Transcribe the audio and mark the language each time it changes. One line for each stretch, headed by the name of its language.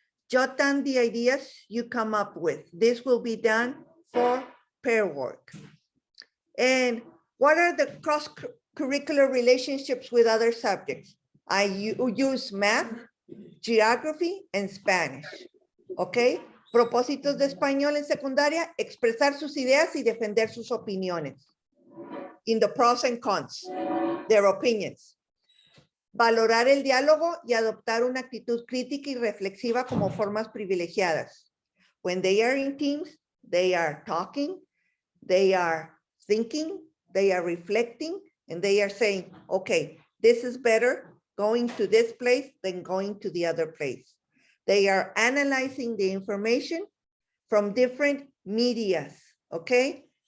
English: Jot down the ideas you come up with. This will be done for pair work. And what are the cross-curricular relationships with other subjects? I use math, geography, and Spanish, okay?
Spanish: Propósitos de español en secundaria, expresar sus ideas y defender sus opiniones.
English: In the pros and cons, their opinions.
Spanish: Valorar el diálogo y adoptar una actitud crítica y reflexiva como formas privilegiadas.
English: When they are in teams, they are talking, they are thinking, they are reflecting, and they are saying, okay, this is better going to this place than going to the other place. They are analyzing the information from different medias, okay?